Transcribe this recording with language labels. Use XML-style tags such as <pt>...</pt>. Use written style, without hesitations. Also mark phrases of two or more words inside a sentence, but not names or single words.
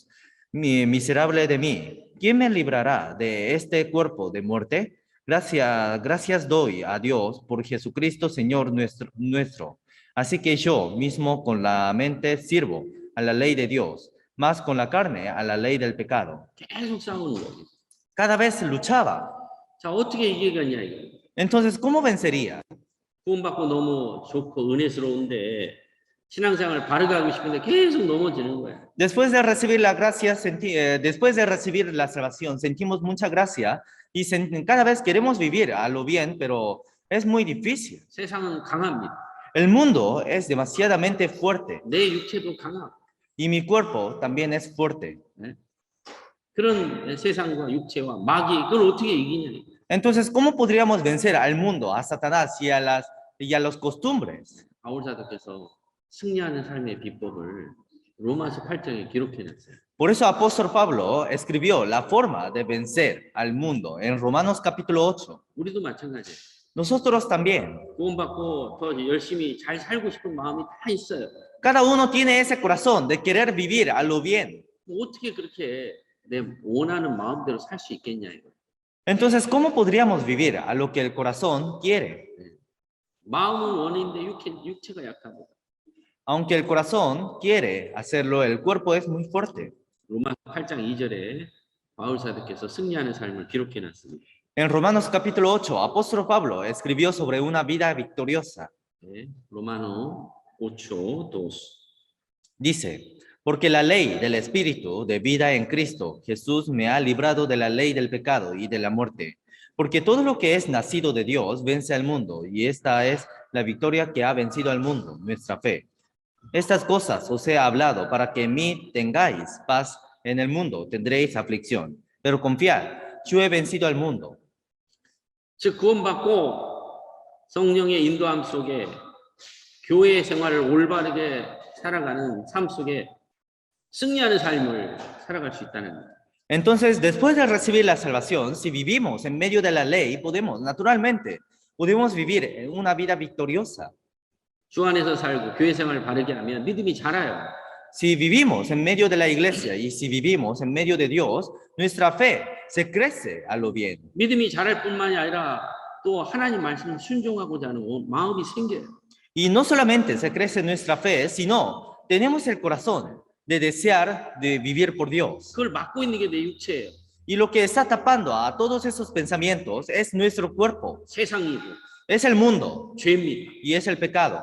<es>Miserable de mí, ¿quién me librará de este cuerpo de muerte? Gracias doy a Dios por Jesucristo Señor nuestro. Así que yo mismo con la mente sirvo a la ley de Dios, más con la carne a la ley del pecado.</es> <ko>계속 싸우는 거예요.</ko> <es>Cada vez luchaba.</es> <ko>자, 어떻게 이기겠냐 이거.</ko> <es>Entonces, ¿cómo vencería?</es> <ko>구원받고 너무 좋고 은혜스러운데 신앙생활을 바르게 하고 싶은데 계속 넘어지는 거야.</ko> <es>Después de recibir la gracia, después de recibir la salvación, sentimos mucha gracia y cada vez queremos vivir a lo bien, pero es muy difícil.</es> <ko>세상은 강합니다.</ko> <es>El mundo es demasiadamente fuerte</es> <ko>내 육체도 강하고.</ko> <es>y mi cuerpo también es fuerte.</es> <ko>그런 세상과 육체와 마귀 그걸 어떻게 이기냐.</ko> <es>Entonces, ¿cómo podríamos vencer al mundo, a Satanás y a los costumbres?</es> <ko>바울 사도께서 승리하는 삶의 비법을 로마서 8장에 기록해놨어요.</ko> <es>Por eso apóstol Pablo escribió la forma de vencer al mundo en Romanos capítulo 8.</es> <ko>우리도 마찬가지예요.</ko> <es>Nosotros también.</es> <ko>구원받고 더 열심히 잘 살고 싶은 마음이 다 있어요.</ko> <es>Cada uno tiene ese corazón de querer vivir a lo bien.</es> <ko>어떻게 그렇게 내 원하는 마음대로 살 수 있겠냐 이거.</ko> <es>Entonces, ¿cómo podríamos vivir a lo que el corazón quiere?</es> <ko>마음은 원인데 육체가 약하고.</ko> <es>Aunque el corazón quiere hacerlo, el cuerpo es muy fuerte.</es> <ko>로마서 8장 2절에 바울 사도께서 승리하는 삶을 기록해놨습니다.</ko> <es>En Romanos capítulo 8, apóstol Pablo escribió sobre una vida victoriosa.</es> <ko>네, 로마노 8, 2.</ko> <es>Dice, porque la ley del Espíritu de vida en Cristo Jesús me ha librado de la ley del pecado y de la muerte. Porque todo lo que es nacido de Dios vence al mundo, y esta es la victoria que ha vencido al mundo, nuestra fe. Estas cosas os he hablado para que en mí tengáis paz en el mundo, tendréis aflicción. Pero confiad, yo he vencido al mundo.</es> <ko>즉 구원받고 성령의 인도함 속에 교회 생활을 올바르게 살아가는 삶 속에 승리하는 삶을 살아갈 수 있다는 거예요.</ko> <es>Entonces, después de recibir la salvación, si vivimos en medio de la ley, podemos vivir una vida victoriosa.</es> <ko>주 안에서 살고 교회 생활을 바르게 하면 믿음이 자라요.</ko> <es>Si vivimos en medio de la iglesia y si vivimos en medio de Dios, nuestra fe se crece a lo bien.</es> <ko>믿음이 자랄 뿐만이 아니라 또 하나님 말씀을 순종하고자 하는 마음이 생겨요.</ko> <es>Y no solamente se crece nuestra fe, sino tenemos el corazón de desear de vivir por Dios.</es> <ko>그걸 막고 있는 게 내 육체예요.</ko> <es>Y lo que está tapando a todos esos pensamientos es nuestro cuerpo,</es> <ko>세상이고</ko> <es>es el mundo</es> <ko>죄입니다.</ko> <es>y es el pecado.</es>